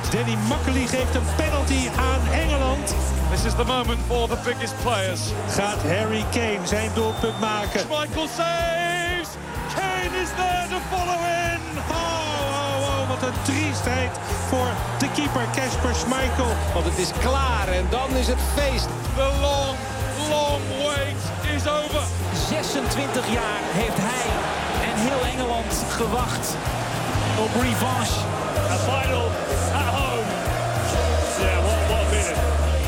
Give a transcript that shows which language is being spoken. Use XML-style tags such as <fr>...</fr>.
<nl>Danny Makkely geeft een penalty aan Engeland.</nl> <en>This is the moment for the biggest players.</en> <nl>Gaat Harry Kane zijn doelpunt maken?</nl> <en>Schmeichel saves. Kane is there to follow in.</en> <nl>Wat een triestheid voor de keeper Kasper Schmeichel. Want het is klaar en dan is het feest.</nl> <en>The long, long wait is over.</en> <nl>26 jaar heeft hij en heel Engeland gewacht op revanche.</nl> <en>A final at home. Yeah, what a minute.</en>